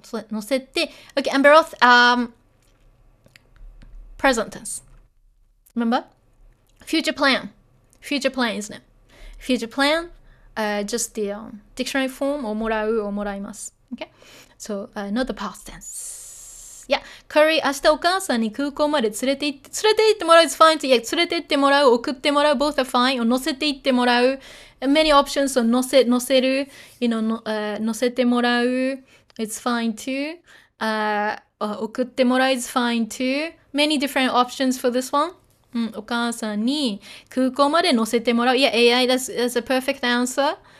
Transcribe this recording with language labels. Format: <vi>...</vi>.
<en>乗せて Okay, Amberoth, present tense. Remember? Future plan, isn't it? Future plan, just the dictionary form をもらうをもらいます Okay? So, not the past tense.</en> <ja>Yeah, Curry, 明日お母さんに空港まで連れて行ってもらう</ja> <en>is fine. Yeah,</en> <ja>連れて行ってもらう、送ってもらう</ja> <en>both are fine. 乗せて行ってもらう many options. So, 乗せる、乗せてもらう it's fine too. 送ってもらう is fine too. Many different options for this one.</en> <ja>お母さんに空港まで乗せてもらう</ja> <en>Yeah, AI, that's a perfect answer.</en>